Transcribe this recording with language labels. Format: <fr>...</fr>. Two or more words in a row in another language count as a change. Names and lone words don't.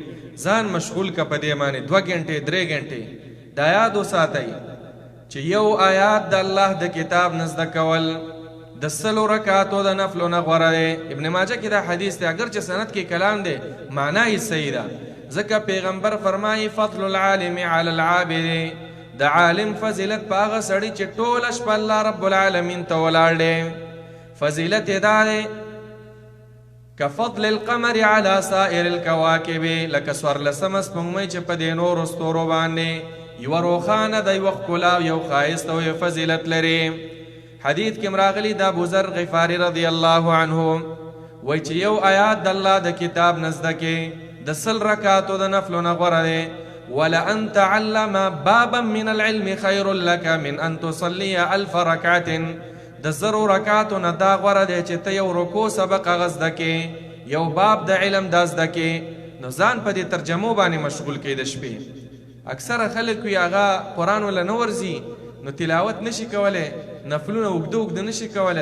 <ps>ځان مشغول که په دې باندې 2 غنټې 3 غنټې. دا یاد وساتئ چې یو آیات د الله د کتاب نه زده کول د 100 رکعاتو د نفلو نه غوره دی. ابن ماجه کې دا حدیث دی، اگر چې سند کې کلام دی معنا یې صحیح ده. ځکه پیغمبر فرمایي</ps> <ar>فضل العالم علی العابد،</ar> <ps>د عالم فضیلت په هغه سړي چې ټوله شپه الله رب العالمین ته ولاړ دی. فضیلت یې دا دی</ps> <ar>کفضل القمر علی سائر الکواکب،</ar> <ps>لکه څوارلسمه سپوږمۍ چې په دې نورو ستورو باندې یوه روښانه ده، یوه ښکلا او یو ښایست او یو فضیلت لري. حدیث کې راغلي د ابوذر غفاري</ps> <ar>رضی الله عنه</ar> <ps>وایي چې یو آیات د الله د کتاب نه زده کې د 100 رکعاتو د نفلو نه غوره دی.</ps> <ar>ولأن تعلم بابا من العلم خير لك من أن تصلي 1000 ركعة.</ar> <ps>د 100 رکعاتو نه دا غوره دی چې ته یو رکوع سبق هغه زده کې، یو باب د علم دا زده کې. نو ځان په دې ترجمو باندې مشغول کړي د شپې. اکثره خلک وي هغه قرآن ولا نه ورځي، نو تلاوت نشي کولی، نفلونه اوږده اوږده نشي کولی.</ps>